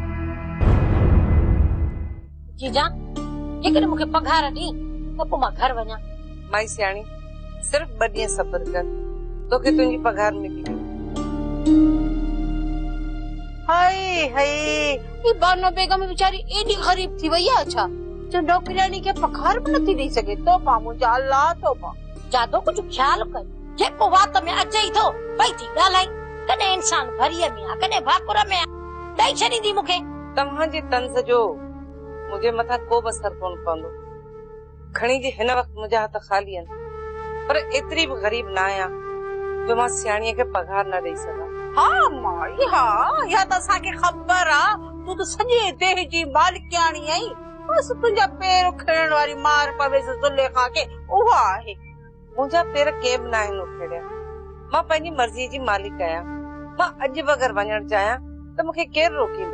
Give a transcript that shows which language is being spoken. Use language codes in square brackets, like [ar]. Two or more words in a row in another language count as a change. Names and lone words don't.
[sd] जीजा जेकॾहिं मूंखे पघार ॾी त पोइ मां घर वञा। माई सियाणी सिर्फ 2 ॾींहं सब्र कर, तोखे तुंहिंजी पघार मिली वेंदी। हाय हाय ई बानो बेगम बेचारी एडी गरीब थी वई आहे छा जो नौकरानी के पघार भी नथी ॾेई सघे? तो पा मुंहिंजा अल्लाह तो पा जादो कुछ ख्याल कर, जेको वात में अचे ई थो भई थी ॻाल्हाई। कॾहिं इंसान भरीअ में आहे, कॾहिं भाकुर में आहे, ॾेई छॾींदी मूंखे। तव्हांजे तंज़ जो मुंहिंजे मथां को बि असर कोन पवंदो। खणी जे हिन वक़्तु मुंहिंजा हथ ख़ाली आहिनि, पर एतिरी बि ग़रीब न आहियां जो मां सियाणीअ खे पघार न ॾेई सघां। हाँ माई हाँ, या त असांखे ख़बर आहे तूं त सॼे देह जी मालिकाणी आहीं, बस तुंहिंजा पेर उखेड़ण वारी मार पवेसि ज़ुलेखा खे उहा आहे। मुंहिंजा पेर के बि न आहिनि उखेड़िया, मां पंहिंजी मर्ज़ीअ जी मालिक आहियां। मां अॼु बि अगरि वञणु चाहियां त मूंखे केरु रोकींदो?